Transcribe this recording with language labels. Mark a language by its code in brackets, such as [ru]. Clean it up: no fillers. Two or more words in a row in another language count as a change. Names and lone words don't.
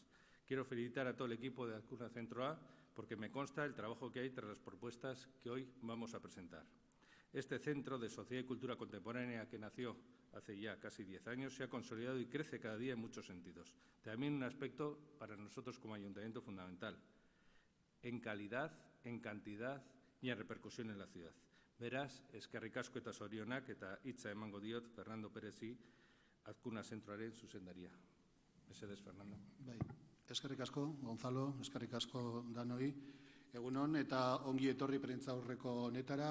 [es] Quiero felicitar a todo el equipo de Azkuna Zentroa porque me consta el trabajo que hay tras las propuestas que hoy vamos a presentar. Este centro de sociedad y cultura contemporánea que nació hace ya casi 10 años se ha consolidado y crece cada día en muchos sentidos. También un aspecto para nosotros como ayuntamiento fundamental, en calidad, en cantidad y en repercusión en la ciudad. [eu] Beraz, eskerrik asko eta zorionak eta hitza emango diot Fernando Perezi Azkuna Zentroaren zuzendaria. Mesedez, Fernando. Bai. Eskerrik asko, Gonzalo, eskerrik asko danoi. Egunon eta ongi etorri prentsaurreko honetara.